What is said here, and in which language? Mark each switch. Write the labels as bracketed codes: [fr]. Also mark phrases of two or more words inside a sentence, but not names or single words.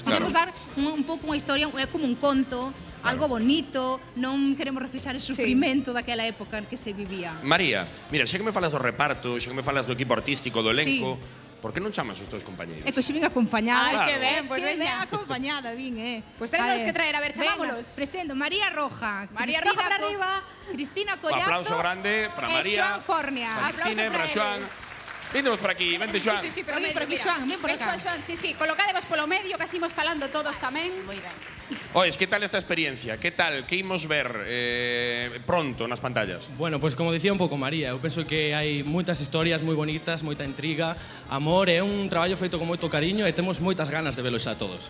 [gl] Queremos dar un pouco unha historia, é como un conto, algo bonito, non queremos reflexar o sufrimento daquela época en que se vivía. María, mira, xa que me falas do reparto, xa que me falas do equipo artístico, do elenco, por que non chamas os teus compañeiros? É que hoxe vin acompañada. Ai, que ben, pues pois veña. acompañada, vin, [es] Pues tenemos que traer, a ver, chamámolos. [gl] Presento, María Roja. María Roja para arriba. Cristina Un Collazo. aplauso grande para María. Joan Fornia. Para Cristina, para Joan. Víndenos por aquí, vente Joan. Sí, pero Por aquí, Joan, ven por acá. Joan, sí, colocadevos polo medio, que así imos falando todos tamén. Moi ben. Oes, que tal esta experiencia? Que tal? Que imos ver pronto nas pantallas? Bueno, pues como dicía un pouco María, eu penso que hai moitas historias moi bonitas, moita intriga, amor, é un traballo feito con moito cariño e temos moitas ganas de velos a todos.